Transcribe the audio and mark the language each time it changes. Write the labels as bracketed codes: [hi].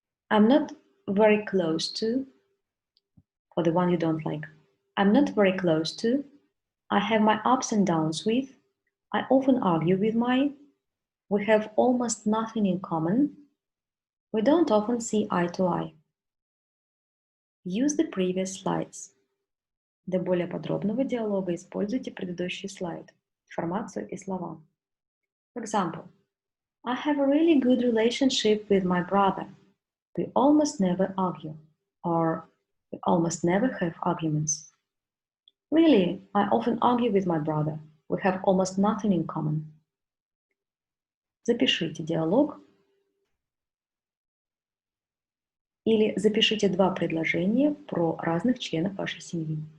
[en] I'm not very close to, for the one you don't like, I'm not very close to, I have my ups and downs with, I often argue with we have almost nothing in common, we don't often see eye to eye. Use the previous slides. [ru] Для более подробного диалога используйте предыдущий слайд, информацию и слова. [en] For example, I have a really good relationship with my brother. We almost never argue, or we almost never have arguments. Really, I often argue with my brother. We have almost nothing in common. [ru] Запишите диалог или запишите два предложения про разных членов вашей семьи.